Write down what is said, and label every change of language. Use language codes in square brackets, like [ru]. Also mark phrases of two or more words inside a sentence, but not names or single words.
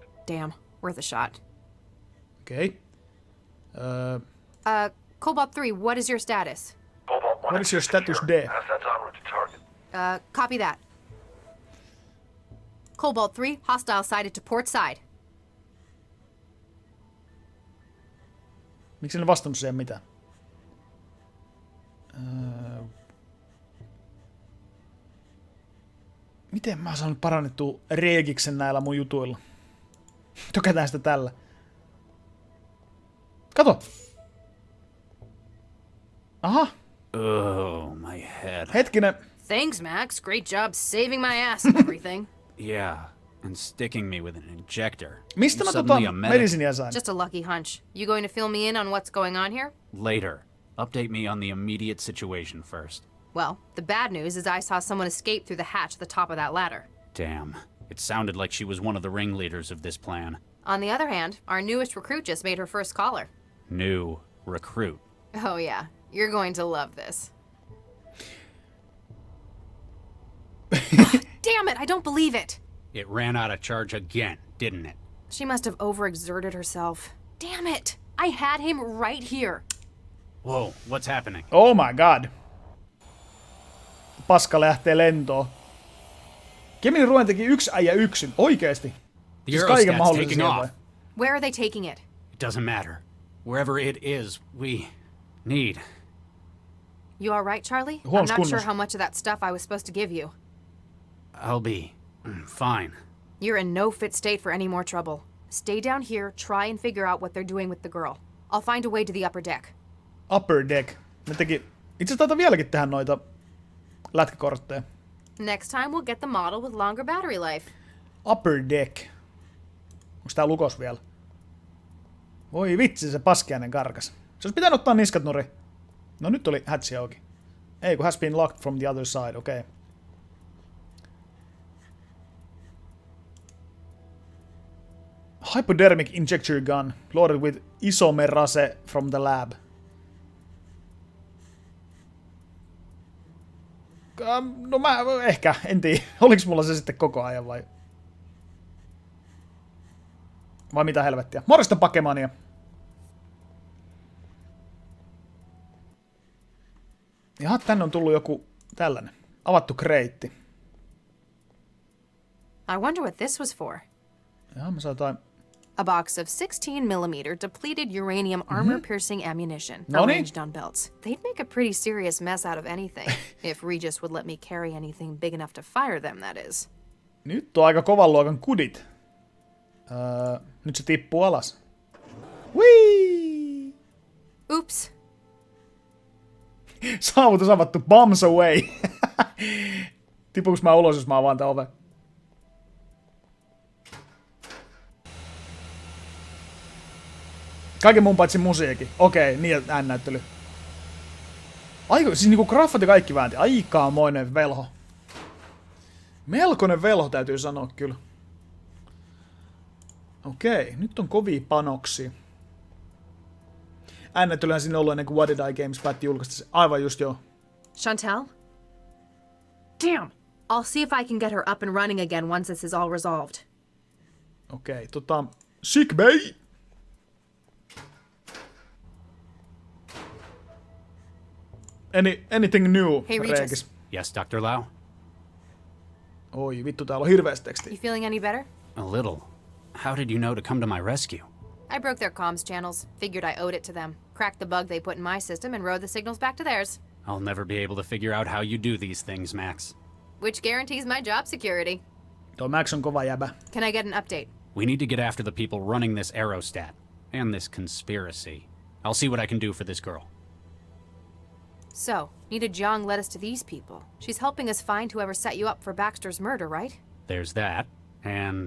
[en] Damn, worth a shot. Okay. Cobalt 3, what is your status? Cobalt 1 what is your status there? Assets en route to target. Copy that. Cobalt 3, hostile sighted to port side. [fi] Miksi en vastannut siihen mitään? Miten mä oon saanut parannettua Regiksen näillä mun jutuilla? Tökätään sitä tällä. Kato! Aha! [en] Oh, my head. [fi] Hetkinen. [en] Thanks, Max. Great job saving my ass and everything. Yeah, and sticking me with an injector. [fi] Mistä mä medisinia sain? [en] Just a lucky hunch. You going to fill me in on what's going on here? Later. Update me on the immediate situation first. Well, the bad news is I saw someone escape through the hatch at the top of that ladder. Damn. It sounded like she was one of the ringleaders of this plan. On the other hand, our newest recruit just made her first caller. New recruit. Oh yeah, you're going to love this. Damn it, I don't believe it! It ran out of charge again, didn't it? She must have overexerted herself. Damn it! I had him right here. Whoa, what's happening? Oh my god. [fi] Paska lähtee lentoon. Kemin Ruen teki yksi äijä yksin. Oikeesti. [en] The [fi] Siis kaiken [en] Eurostat's [fi] mahdollisen [en] taking [fi] siellä [en] off. [fi] vai? [en] Where are they taking it? It doesn't matter. Wherever it is, we need. You alright, Charlie? I'm [fi] Huomas [en] not sure [fi] kunnossa. [en] how much of that stuff I was supposed to give you. I'll be fine. You're in no fit state for any more trouble. Stay down here, try and figure out what they're doing with the girl. I'll find a way to the upper deck. Upper deck. [fi] Ne teki... Itse asiassa taitaa vieläkin tehdä noita lätkäkortteja. [en] Next time we'll get the model with longer battery life. Upper deck. [fi] Onks tää lukos vielä? Voi vitsi, se paskiainen karkas. Se olisi pitänyt ottaa niskat nurin. No nyt oli hatsi auki. Ei kun [en] has been locked from the other side, okei. Hypodermic injector gun, loaded with isomerase from the lab. [fi] No mä ehkä, en tiedä. Oliks mulla se sitten koko ajan vai? Vai mitä helvettiä? Morjesta Pakemania! Jaha, tänne on tullut joku tällainen. Avattu kreitti. [en] I wonder what this was for. [fi] Jaha, mä saan jotain. [en] A box of 16mm depleted uranium armor-piercing ammunition arranged on belts. They'd make a pretty serious mess out of anything, if Regis would let me carry anything big enough to fire them, that is. [fi] Nyt on aika kovan luokan kudit. Nyt se tippuu alas. Whee! [en] Oops. [fi] Saavutus avattu. [en] Bombs away. [fi] Tipuuks mä ulos, jos mä avaan tän oven? Kaiken muun paitsi musiikki. Okei, niin äännäyttely. Siis niinku graffat ja kaikki väänti. Aikamoinen velho. Melkoinen velho täytyy sanoa kyllä. Okei, nyt on kovia panoksia. Äännättelyhän siinä ollut ennen kuin What Did I Games päätti julkaista se. Aivan just joo. [en] Chantel? Damn! I'll see if I can get her up and running again once this is all resolved. Okei, Sick bay! Anything new, Hey, Regis. Yes, Dr. Lau? [fi] Oi, vittu, täällä on hirveästi tekstiä. [en] You feeling any better? A little. How did you know to come to my rescue? I broke their comms channels. Figured I owed it to them. Cracked the bug they put in my system and rode the signals back to theirs. I'll never be able to figure out how you do these things, Max. Which guarantees my job security. [fi] Tuo Max on kova jäbä. [en] Can I get an update? We need to get after the people running this aerostat. And this conspiracy. I'll see what I can do for this girl. So, Nita Jiang led us to these people. She's helping us find whoever set you up for Baxter's murder, right? There's that. And...